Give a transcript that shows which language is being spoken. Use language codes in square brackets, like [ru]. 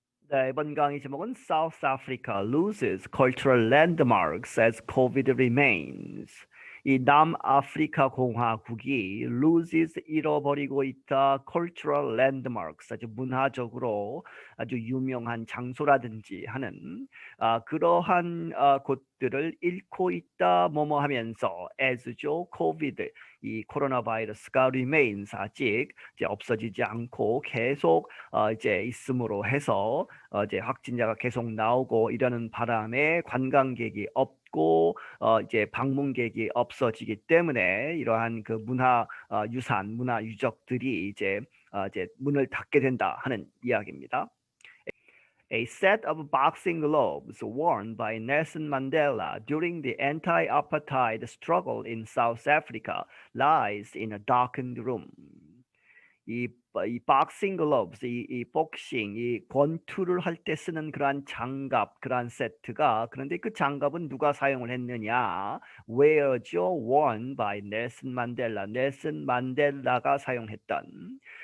[ko] 네, 이번 강의 제목은 [en] South Africa loses cultural landmarks as COVID remains. [ko] 이 남아프리카 공화국이 loses 잃어버리고 있다 [en] cultural landmarks [ko] 아주 문화적으로 아주 유명한 장소라든지 하는 그러한 곳들을 잃고 있다 뭐뭐 하면서 as죠 COVID 이 코로나 바이러스가 remains 아직 이제 없어지지 않고 계속 이제 있음으로 해서 이제 확진자가 계속 나오고 이러는 바람에 관광객이 없고 이제 방문객이 없어지기 때문에 이러한 그 문화 유산, 문화 유적들이 이제 문을 닫게 된다 하는 이야기입니다. [en] A set of boxing gloves worn by Nelson Mandela during the anti-apartheid struggle in South Africa lies in a darkened room. [ko] 이 박싱 글러브스, 이 복싱, 이 권투를 할 때 쓰는 그러한 장갑, 그러한 세트가 그런데 그 장갑은 누가 사용을 했느냐? Where죠? [en] Worn by [ko] 넬슨 만델라. 넬슨 만델라가 사용했던.